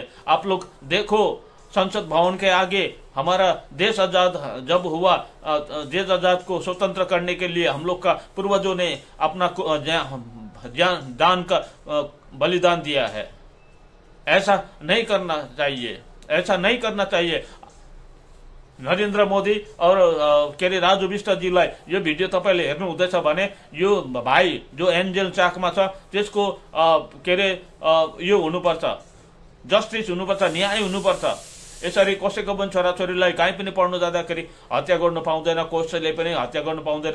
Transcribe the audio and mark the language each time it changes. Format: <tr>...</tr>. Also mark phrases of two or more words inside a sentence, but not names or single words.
<hi>आप लोग देखो संसद भवन के आगे हमारा देश आजाद जब हुआ, देश आजाद को स्वतंत्र करने के लिए हम लोग का पूर्वजों ने अपना दान का बलिदान दिया है। ऐसा नहीं करना चाहिए, ऐसा नहीं करना चाहिए।</hi> <ne>नरेन्द्र मोदी और के अरे राजु विष्टजीलाई यो भिडियो तपाईले हेर्नु हुँदैछ भने यो भाइ जो एन्जेल चाकमा छ त्यसको के अरे यो हुनुपर्छ, जस्टिस हुनुपर्छ, न्याय हुनुपर्छ। यसरी कसैको पनि छोराछोरीलाई कहीँ पनि पढ्नु जाँदाखेरि हत्या गर्नु पाउँदैन, कसैले पनि हत्या गर्नु पाउँदैन।</ne>